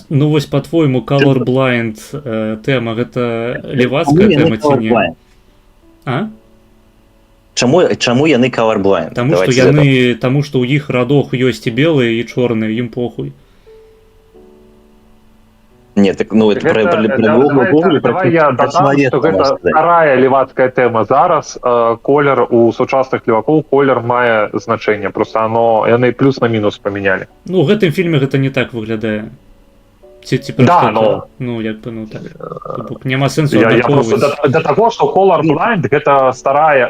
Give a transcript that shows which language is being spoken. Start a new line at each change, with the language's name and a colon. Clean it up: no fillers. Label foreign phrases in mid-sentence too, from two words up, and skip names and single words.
Belarusian: Ну вось, па-твойму, colorblind тэма, гэта левацкая тэма ці не? А? Чаму яны colorblind? Таму што ў іх радох ёсць і белыя, і чорныя, ім похуй.
Russian: Не, так, ну, это про Google,
Ukrainian: давай я додам,
Belarusian: што гэта старая левацкая тэма. Зараз колер у сучасных левакоў колер мае значэнне, просто яны плюс на мінус памянялі. Ну, у гэтым фільме гэта не так выглядае. Да, ну, як бы, ну, так. Няма сэнсу я просто да таго, што
English: Color Blind
Belarusian: гэта старая